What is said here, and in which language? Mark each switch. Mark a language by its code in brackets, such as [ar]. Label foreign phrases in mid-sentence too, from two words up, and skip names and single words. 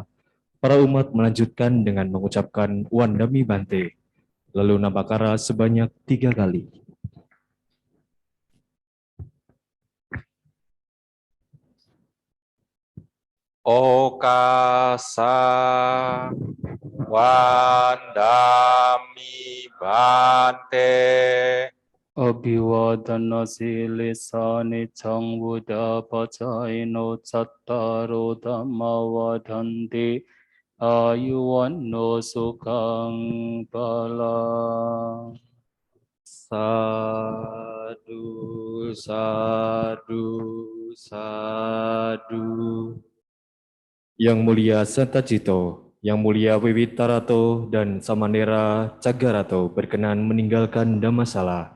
[id] Para umat melanjutkan dengan mengucapkan [pi] Wandami Bante, [id] lalu Nabakara sebanyak 3 kali. [pi] Okasa Wandami Bante. Abhivadana silisani cang buddha pacaino cattaro dhamma vadhanti ayuwanno sukhang pala. Sadu, sadu, sadu. [id] Yang mulia Santajito, Yang mulia Wiwitarato dan Samanera Cagarato berkenan meninggalkan Dhammasala.